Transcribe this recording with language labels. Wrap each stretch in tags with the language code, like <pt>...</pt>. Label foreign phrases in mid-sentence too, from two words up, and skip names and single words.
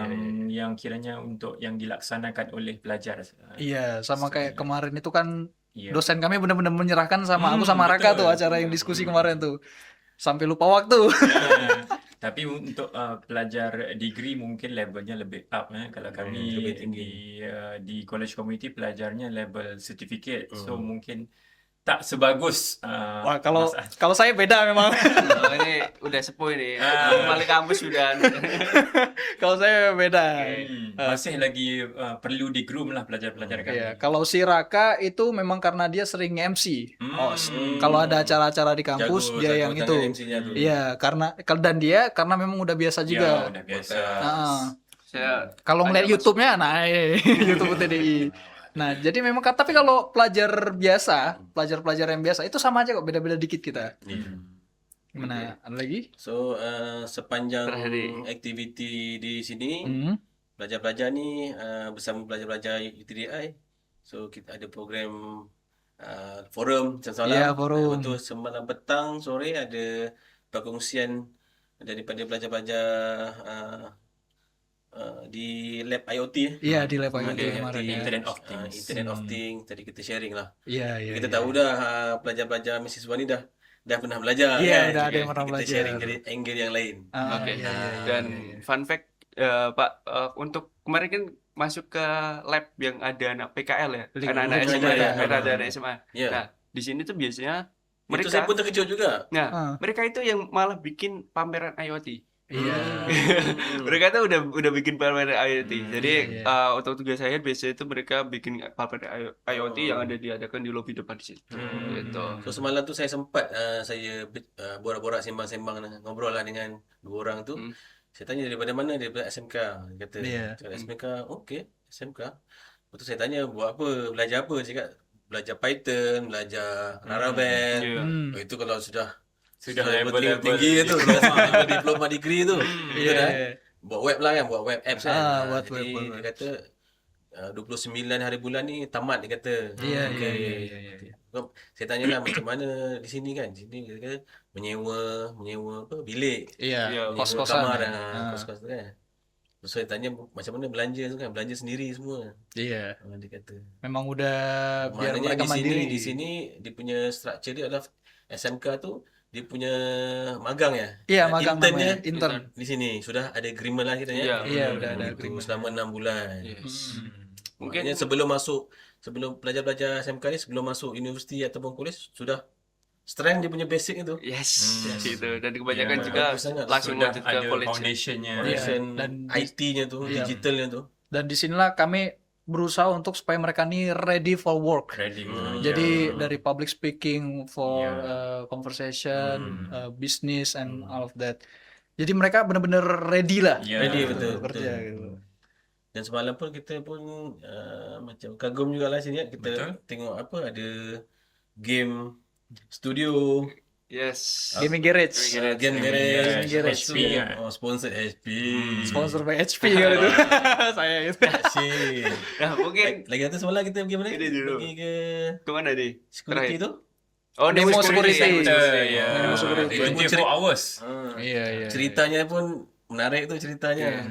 <ms>yang kiranya untuk yang dilaksanakan oleh pelajar.</ms> <id>Iya, sama kayak kemarin itu kan Iya. dosen kami benar-benar menyerahkan sama aku sama Raka betul. tuh acara yang diskusi kemarin tuh. Sampai lupa waktu.</id> <ms>Tapi untuk pelajar degree mungkin levelnya lebih up kalau kami</ms> <id>lebih tinggi.</id> <ms>di college community pelajarnya level certificate. So mungkin tak sebagus</ms> <id>Wah, kalau Mas kalau saya beda memang. Oh, ini udah sepuh ini. Balik kampus sudah. Kalau saya beda.</id> <ms>masih lagi perlu di groom lah pelajar-pelajar kami.</ms> <id>Iya, kalau si Raka itu memang karena dia sering MC. host. Kalau ada acara-acara di kampus Jago, dia jago yang tangan itu. MC-nya tu. Iya, dan dia karena memang udah biasa Ya, juga. udah biasa. Heeh. Saya Kalau ngeliat Ada YouTube-nya, nah YouTube TDI. Nah, jadi memang tapi kalau pelajar biasa, pelajar-pelajar yang biasa itu sama aja kok, beda-beda dikit kita. Iya. Gimana? Ada lagi?</id> <ms>So sepanjang Terakhir ni. aktiviti di sini Hmm. pelajar-pelajar ni bersama pelajar-pelajar UTDI, so kita ada program forum macam semalam.</ms> <id>Ya, forum.</id> <ms>Betul, semalam petang sore ada perkongsian daripada pelajar-pelajar di lab IoT.</ms> <id>Iya, di lab</id> <ms>Ada</ms> <id>IoT kemarin ya.</id> <en>Internet of Things. Internet of Things.</en> <ms>Tadi kita sharing lah.</ms> <id>Iya, iya.</id> <ms>Kita</ms> <id>iya.</id> <ms>tahu dah pelajar-pelajar mahasiswa ni dah pernah belajar.</ms> <id>Iya,</id> <ms>kan?</ms> <id>udah ada yang pernah</id> <ms>Kita</ms> <id>belajar.</id> <ms>sharing dari angle yang lain. Ah,</ms> <id>Oke. iya, iya, iya, Dan iya. fun fact Pak, untuk kemarin kan masuk ke lab yang ada anak PKL ya, Lingkungan anak-anak kerja, SMA ya, ya. ada anak SMA. Ya. Nah, di sini tuh biasanya</id> <ms>Itu mereka, saya pun terkejut juga. Ah.</ms> <id>mereka itu yang malah bikin pameran IoT. Iya. Mereka tuh udah bikin pameran IoT. Jadi iya. untuk tugas saya biasanya itu mereka bikin pameran IoT yang ada diadakan di lobi depan di situ. Gitu.</id> <ms>So semalam tu saya sempat saya borak-borak sembang-sembang ngobrol lah dengan dua orang tu. Hmm. Saya tanya daripada mana, daripada SMK. Dia kata,</ms> <id>Iya.</id> <ms>cakap SMK, okey, SMK. Lepas tu saya tanya, buat apa, belajar apa? Saya cakap, belajar Python, belajar Laravel.</ms> <id>Ya. Hmm.</id> <ms>Oh, itu kalau sudah level-level tinggi tu, level diploma degree tu.</ms> <id>Iya.</id> <ms>Kan? Buat web lah kan, buat web apps kan. Buat Jadi web. dia kata 29 hari bulan ni tamat, dia kata.</ms> <id>Iya, Okey. iya, iya.</id> <ms>Saya tanya lah macam mana di sini kan. Di sini dia kata menyewa apa bilik.</ms> <id>Iya, Iya, Menyewa kos-kosan. kamar, Ya.</id> <ms>kos-kos tu kan. Terus saya tanya macam mana belanja tu kan, belanja sendiri semua.</ms> <id>Iya.</id> <ms>Dia kata.</ms> <id>Memang udah biar</id> <ms>Maknanya</ms> <id>mereka di sini mandiri.</id> <ms>di sini dia punya structure dia adalah SMK tu dia punya magang ya.</ms> <id>Iya, magang</id> <ms>Intern</ms> <id>namanya.</id> <ms>dia Intern. di sini sudah ada agreement lah kita</ms> <id>Iya. ya. Iya, udah ada</id> <ms>Itu agreement. selama 6 bulan.</ms> <en>Yes.</en> <ms>Mungkin Mungkin sebelum pelajar-pelajar SMK ni sebelum masuk universiti ataupun college sudah strength dia punya basic itu.</ms> <en>yes,</en> <id>gitu. Dan Ya, kebanyakan juga</id> <ms>bagus sangat.</ms> <id>langsung Sudah lanjut ke ada college. foundationnya. Foundation dan IT-nya tu, Iya. digitalnya tu. Dan disinilah kami berusaha untuk supaya mereka ini</id> <en>ready for work.</en> <id>Ready. Jadi dari</id> <en>public speaking for Yeah. conversation, business and all of that.</en> <id>Jadi mereka benar-benar ready lah. Ya, Ready, untuk betul, kerja betul. gitu.</id> <ms>Dan semalam pun kita pun macam kagum jugalah sini kita Betul. tengok apa ada game studio, Yes. Gaming Garage. game Garage, garage, HP kan? sponsor HP.</ms> <en>Sponsor by</en> <ms>HP kan itu. Saya itu.</ms> <id>Asyik.</id> <ms>Nah, mungkin Lagi satu semalam kita pergi mana? Ini dulu. Pergi ke</ms> <id>kemana nih?</id> <ms>security Terakhir. tu. Oh, Demo security. Ya, Demo security. 24 hours.</ms> <id>Iya, iya.</id> <ms>Ceritanya pun menarik tu ceritanya.</ms>